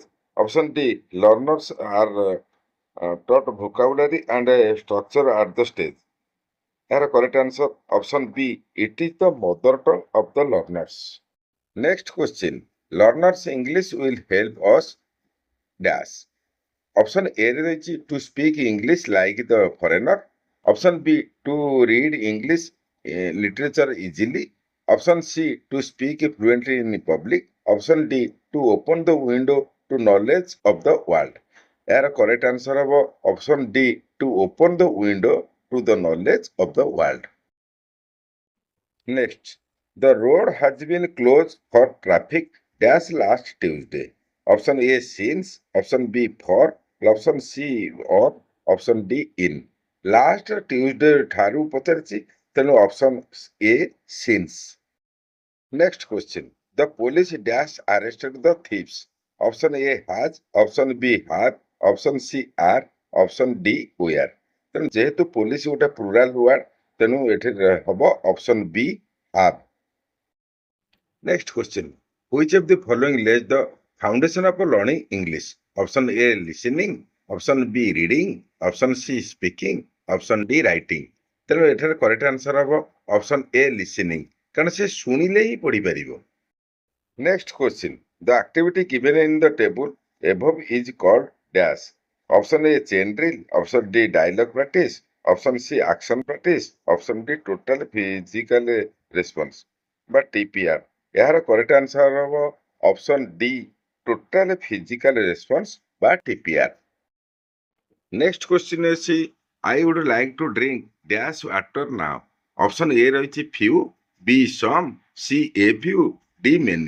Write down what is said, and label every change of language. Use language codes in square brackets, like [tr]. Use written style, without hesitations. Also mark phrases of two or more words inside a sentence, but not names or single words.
[en] Option D, learners are taught vocabulary and structure at the stage. Here correct answer option B, it is the mother tongue of the learners. Next question. Learners English will help us dash. Option A [or] ରେ ରହିଛି [en] to speak English like the foreigner. Option B, to read English literature easily. Option C, to speak fluently in public. Option D, to open the window to knowledge of the world. ଏହାର correct answer ହେବ option D, to open the window to the knowledge of the world. Next, the road has been closed for traffic dash last Tuesday. Option A, since. Option B, for. Option C, or. Option D, in. Last Tuesday [or] ଠାରୁ ପଚାରିଛି ତେଣୁ [en] option A, since. Next question. The police dash arrested the thieves. Option A, has. Option B, have. Option C, are. Option D, were. [or] ତେଣୁ ଯେହେତୁ police ଗୋଟେ [en] plural word [or] ତେଣୁ ଏଠି ହେବ [en] option B, have. Next question. Which of the following lays the foundation of learning English? Option A, listening. Option B, reading. Option C, speaking. Option D, writing. [or] ତେଣୁ ଏଠାରେ [en] correct answer ହେବ option A, listening. [or] କାରଣ ସେ ଶୁଣିଲେ ହିଁ ପଢିପାରିବ. [en] Next question. The activity given in the table above is called dash. Option A chain drill, option D dialogue practice, option C action practice, option D total physical response বা TPR। ଏହାର correct answer ହେବ option D total physical response ବା TPR। next question ଅଛି I would like to drink dash water now. option A ରହିଛି few, B some, C a few, D many.